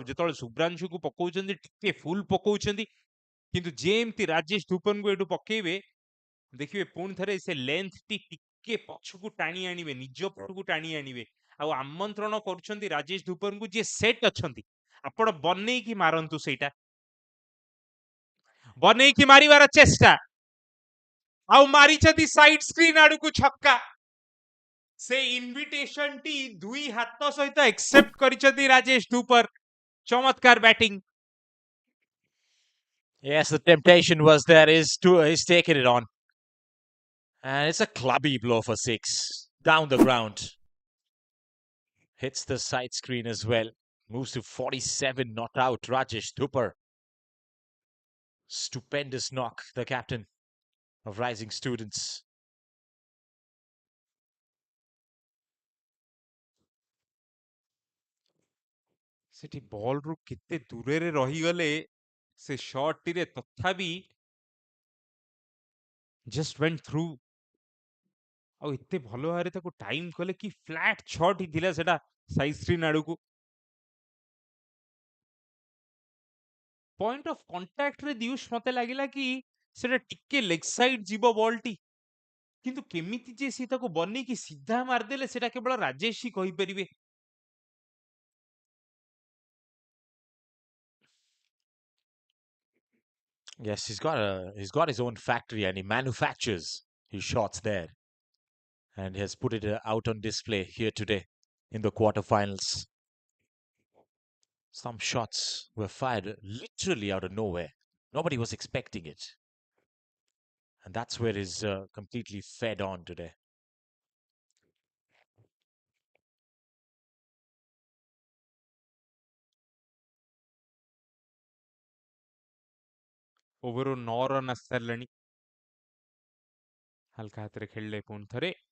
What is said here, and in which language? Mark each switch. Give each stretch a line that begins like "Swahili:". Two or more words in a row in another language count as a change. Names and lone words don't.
Odia: ଯେତେବେଳେ ଶୁଭ୍ରାଂଶୁକୁ ପକଉଛନ୍ତି ଟିକେ ଫୁଲ ପକଉଛନ୍ତି କିନ୍ତୁ ଯେମିତି ରାଜେଶ ଧୁପନକୁ ଏଠୁ ପକେଇବେ ଦେଖିବେ ପୁଣି ଥରେ ସେ ଲେନ୍ଥ ଟି ଟିକେ ପଛକୁ ଟାଣି ଆଣିବେ, ନିଜ ପଟକୁ ଟାଣି ଆଣିବେ ଆଉ ଆମନ୍ତ୍ରଣ କରୁଛନ୍ତି ରାଜେଶ ଧୁପନକୁ ଯିଏ ସେଟ୍ ଅଛନ୍ତି ଆପଣ ବନେଇକି ମାରନ୍ତୁ. ସେଇଟା ବନେଇକି ମାରିବାର ଚେଷ୍ଟା ଆଉ ମାରିଛନ୍ତି
English: side screen
Odia: ଆଡକୁ ଛକ୍କା. ସେ ଇନଭିଟେସନ ଟି ଦୁଇ ହାତ ସହିତ ଏକ୍ସେପ୍ଟ କରିଛନ୍ତି ରାଜେଶ ଧୁପର. ଚମତ୍କାର ବ୍ୟାଟିଂ.
English: Yes, the temptation was there. He's taken it on. And it's a clubby blow for 6. Down the ground. hits the side screen as well. Moves to 47, not out. Rajesh Dhupar. Stupendous knock, the captain of Rising Students.
Odia: ସେଠି ବଲ୍ ରୁ କେତେ ଦୂରରେ ରହିଗଲେ ସେ ଶଟ୍ ଟିରେ ତଥାପି
English: just went through
Odia: ଆଉ ଏତେ ଭଲ ଭାବରେ ତାକୁ ଟାଇମ୍ କଲେ କି
English: flat shot
Odia: ହିଁ ଥିଲା ସେଟା
English: side screen
Odia: ଆଡକୁ।
English: point of contactରେ
Odia: ଦିୟୁଷ ମତେ ଲାଗିଲା କି ସେଟା ଟିକେ
English: leg side
Odia: ଯିବ ବଲ୍‌ଟି, କିନ୍ତୁ କେମିତି ଯେ ସେ ତାକୁ ବନେଇକି ସିଧା ମାରିଦେଲେ ସେଟା କେବଳ ରାଜେଶ ହିଁ କହିପାରିବେ।
English: Yes, he's got his own factory and he manufactures his shots there, and he has put it out on display here today in the quarterfinals. Some shots were fired literally out of nowhere. Nobody was expecting it, and that's where he's completely fed on today.
Odia: ଓଭରରୁ 9 ରନ୍ ଆସି ସାରିଲାଣି। ହାଲକା ହାତରେ ଖେଳିଲେ ପୁଣି ଥରେ।